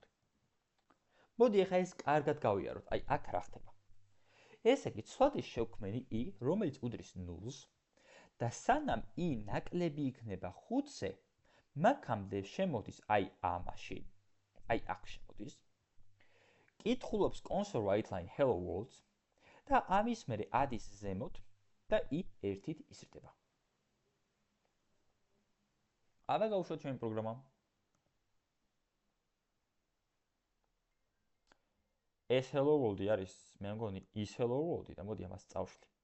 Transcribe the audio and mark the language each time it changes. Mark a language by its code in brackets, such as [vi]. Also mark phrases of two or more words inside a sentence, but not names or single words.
[ka] მოდი ახლა ეს კარგად გავიაროთ, აი აქ რა ხდება. ესე იგი, ცვლადის შევქმენი i, რომელიც უდრის 0-ს და სანამ i ნაკლები იქნება 5-ზე, მაქამდე შემოდის აი ამაში, აი აქ შემოდის. კითხულობს [en] console writeline hello world [ka] და ამის მერე ადის ზემოთ და i ერთით იზრდება. აბა გავუშვათ ჩვენი პროგრამა. ეს [en] hello world [ka] არის, მე მგონი, ის [en] hello world [ka] და მოდი ამას წავშლი.